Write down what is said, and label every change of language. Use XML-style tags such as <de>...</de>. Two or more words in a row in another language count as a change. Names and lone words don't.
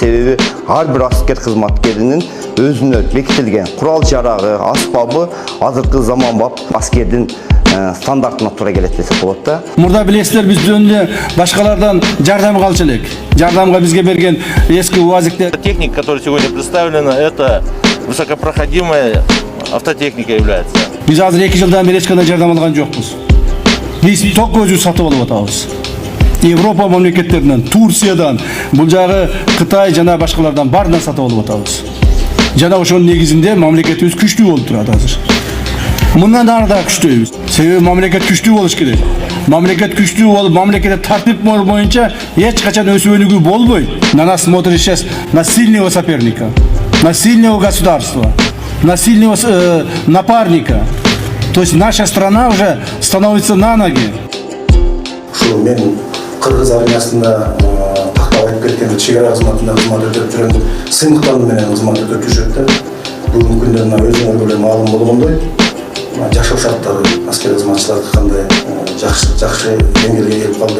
<ky>Себеби ар бир аскер кызматкеринин өзүнө бекитилген курал-жарагы, аспабы азыркы заманбап аскердин стандартына туура келет десек болот да. Мурда билесиздер, биз жөнүндө башкалардан жардам калчу элек. Жардамга бизге берген эски УАЗиктер.</ky> <ru>Техника, которая сегодня представлена, это высокопроходимая автотехника является.</ru> <ky>Биз азыр 2 жылдан бери эч кандай жардам алган жокпуз. Биз ток өзүбүз сатып алып атабыз. Европа мамлекеттеринен, Турциядан, бул жагы Кытай жана башкалардан баарынан сатып алып атабыз. Жана ошонун негизинде мамлекетибиз күчтүү болуп турат азыр. Мындан ары да күчтүүбүз. Себеби мамлекет күчтүү болуш керек. Мамлекет күчтүү болуп, мамлекетте тартип боюнча эч качан өсүп өнүгүү болбойт.</ky> <ru>На нас смотрит сейчас на сильного соперника, на сильного государства, на сильного напарника. То есть наша страна уже становится на ноги.</ru> <ky>Ушул мен Кыргыз армиясында такталып кеткен чек ара кызматында кызмат өтөп жүргөндө сыймыктар менен кызмат өтөп жүрүшөт да. Бүгүнкү күндө мына өзүңөр эле маалым болгондой, жашоо шарттары аскер кызматчыларды кандай жакшы деңгээлге келип калды.</ky>